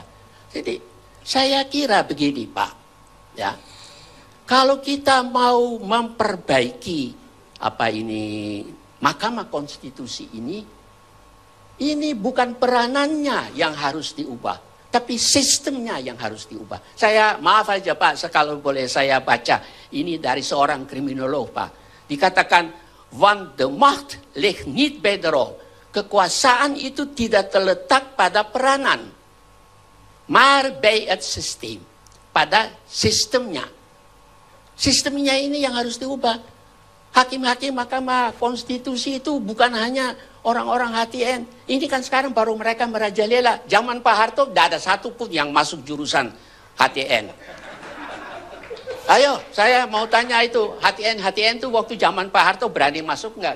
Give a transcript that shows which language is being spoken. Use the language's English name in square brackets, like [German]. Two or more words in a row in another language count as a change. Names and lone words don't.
[Indonesian] Jadi saya kira begini Pak, ya, kalau kita mau memperbaiki Mahkamah Konstitusi ini bukan peranannya yang harus diubah, tapi sistemnya yang harus diubah. Saya maaf aja Pak, kalau boleh saya baca ini dari seorang kriminolog Pak. Dikatakan, [Dutch] want the macht ligt niet bij de rol. [Indonesian] Kekuasaan itu tidak terletak pada peranan. [Dutch] Maar bij het systeem, [Indonesian] pada sistemnya. Sistemnya ini yang harus diubah. Hakim-hakim Mahkamah Konstitusi itu bukan hanya orang-orang HTN. Ini kan sekarang baru mereka merajalela. Zaman Pak Harto tidak ada satupun yang masuk jurusan HTN. Ayo, saya mau tanya itu, HTN itu waktu zaman Pak Harto berani masuk nggak?